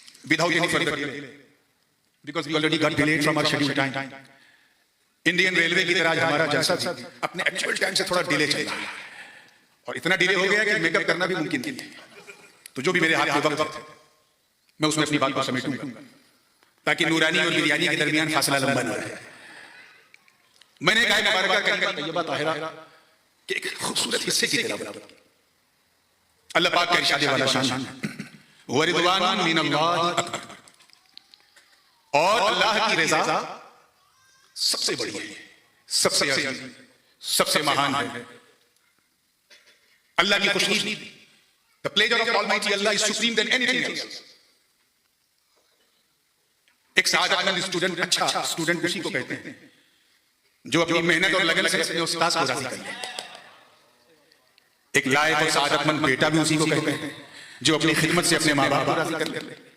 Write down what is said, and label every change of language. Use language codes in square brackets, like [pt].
[en] Without any further delay, because we already got delayed from our scheduled time. [ur] Indian railway کی طرح ہمارا جلسہ بھی اپنے ایکچوئل ٹائم سے تھوڑا ڈیلے چل رہا ہے اور اتنا ڈیلے ہو گیا کہ میک اپ کرنا بھی ممکن نہیں. تو جو بھی میرے ہاتھ میں وقت ہے میں اس میں اپنی بات کو سمیٹوں گا تاکہ نورانی اور بریانی کے درمیان فاصلہ لمبا نہ رہے. میں نے کہا مبارکہ کلمہ طیبہ طاہرہ کہ ایک خوبصورت حصے کی تلاوت کی. اللہ پاک کا ارشاد والا شان [ar] وَرِضْوَانٌ مِّنَ اللَّهِ أَكْبَرُ، [ur] اور اللہ کی رضا سب سے بڑی ہے، سب سے عظیم، سب سے مہان ہے. اللہ کی خوشنودی، [en] the pleasure of Almighty Allah is supreme than anything else. [ur] ایک سعادت مند اسٹوڈنٹ، اچھا اسٹوڈنٹ اسی کو کہتے ہیں جو اپنی محنت اور لگن سے اپنے استاد کو راضی کرے. ایک لائق اور سعادت مند بیٹا بھی اسی کو کہتے ہیں جو اپنی خدمت سے اپنے ماں باپ کو راضی کرے.